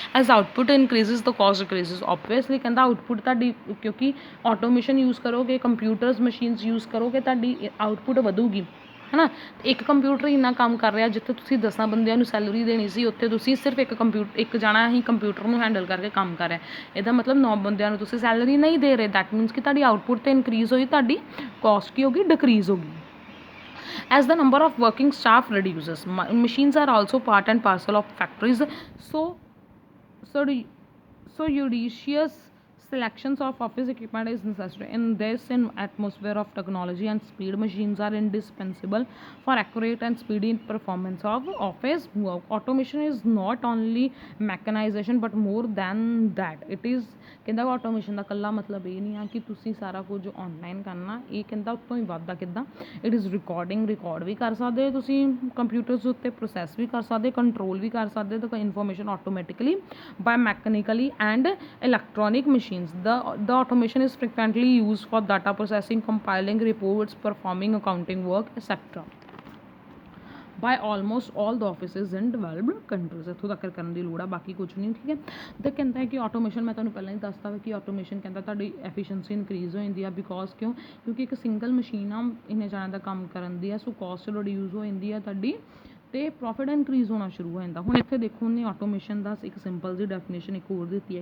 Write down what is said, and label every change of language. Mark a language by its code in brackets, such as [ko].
[en] As output increases the cost decreases. [pa] Obviously ਕਹਿੰਦਾ output ਤੁਹਾਡੀ, ਕਿਉਂਕਿ ਆਟੋਮੇਸ਼ਨ ਯੂਜ਼ ਕਰੋਗੇ, ਕੰਪਿਊਟਰਸ ਮਸ਼ੀਨਸ ਯੂਜ਼ ਕਰੋਗੇ, ਤੁਹਾਡੀ ਆਊਟਪੁੱਟ ਵਧੂਗੀ, ਹੈ ਨਾ। ਇੱਕ ਕੰਪਿਊਟਰ ਇੰਨਾ ਕੰਮ ਕਰ ਰਿਹਾ, ਜਿੱਥੇ ਤੁਸੀਂ 10 ਬੰਦਿਆਂ ਨੂੰ ਸੈਲਰੀ ਦੇਣੀ ਸੀ, ਉੱਥੇ ਤੁਸੀਂ ਸਿਰਫ ਇੱਕ ਜਾਣਾ ਹੀ ਕੰਪਿਊਟਰ ਨੂੰ ਹੈਂਡਲ ਕਰਕੇ ਕੰਮ ਕਰ ਰਿਹਾ। ਇਹਦਾ ਮਤਲਬ 9 ਬੰਦਿਆਂ ਨੂੰ ਤੁਸੀਂ ਸੈਲਰੀ ਨਹੀਂ ਦੇ ਰਹੇ। [en] that means [pa] ਕਿ ਤੁਹਾਡੀ ਆਊਟਪੁੱਟ ਤਾਂ ਇਨਕਰੀਜ਼ ਹੋਈ, ਤੁਹਾਡੀ ਕੋਸਟ ਕੀ ਹੋਗੀ, ਡਿਕਰੀਜ਼ ਹੋਗੀ। [en] As the number of working staff reduces, machines are also part and parcel of factories. So, so, so judicious selections of office equipment is necessary. In this atmosphere of technology and speed, machines are indispensable for accurate and speedy performance of office work. Automation is not only mechanization but more than that. It is, [pa] ਕਹਿੰਦਾ automation ਦਾ ਇਕੱਲਾ ਮਤਲਬ ਇਹ ਨਹੀਂ ਆ ਕਿ ਤੁਸੀਂ ਸਾਰਾ ਕੁਝ ਆਨਲਾਈਨ ਕਰਨਾ। ਇਹ ਕਹਿੰਦਾ ਉੱਤੋਂ ਹੀ ਵੱਧਦਾ ਕਿੱਦਾਂ, [en] it is [pa] ਰਿਕਾਰਡ ਵੀ ਕਰ ਸਕਦੇ ਹੋ ਤੁਸੀਂ ਕੰਪਿਊਟਰਸ ਉੱਤੇ, ਪ੍ਰੋਸੈਸ ਵੀ ਕਰ ਸਕਦੇ, ਕੰਟਰੋਲ ਵੀ ਕਰ ਸਕਦੇ ਹੋ information automatically [en] by mechanically and electronic machines. The automation is frequently used for data processing, compiling reports, performing accounting work, etc. by almost all the offices in developed countries. [pa] ਇੱਥੋਂ ਤੱਕ ਕਰਨ ਦੀ ਲੋੜ ਆ, ਬਾਕੀ ਕੁਝ ਨਹੀਂ। ਠੀਕ ਹੈ। ਅਤੇ ਕਹਿੰਦਾ ਹੈ ਕਿ ਆਟੋਮੇਸ਼ਨ, ਮੈਂ ਤੁਹਾਨੂੰ ਪਹਿਲਾਂ ਹੀ ਦੱਸਤਾ ਵਾ ਕਿ ਆਟੋਮੇਸ਼ਨ ਕਹਿੰਦਾ ਤੁਹਾਡੀ ਐਫੀਸ਼ੀਐਂਸੀ ਇਨਕਰੀਜ਼ ਹੋ ਜਾਂਦੀ ਆ, ਬਿਕੋਜ਼ ਕਿਉਂਕਿ ਇੱਕ ਸਿੰਗਲ ਮਸ਼ੀਨ ਆ ਇੰਨੇ ਜਾਣਿਆਂ ਦਾ ਕੰਮ ਕਰਨ ਦੀ ਆ। ਸੋ ਕੋਸਟ ਰਿਡਿਊਜ਼ ਹੋ ਜਾਂਦੀ ਆ ਤੁਹਾਡੀ, ਅਤੇ ਪ੍ਰੋਫਿਟ ਇਨਕਰੀਜ਼ ਹੋਣਾ ਸ਼ੁਰੂ ਹੋ ਜਾਂਦਾ। ਹੁਣ ਇੱਥੇ ਦੇਖੋ ਉਹਨੇ ਆਟੋਮੇਸ਼ਨ ਦਾ ਇੱਕ ਸਿੰਪਲ ਜਿਹੀ ਡੈਫੀਨੇਸ਼ਨ ਇੱਕ ਹੋਰ ਦਿੱਤੀ ਹੈ।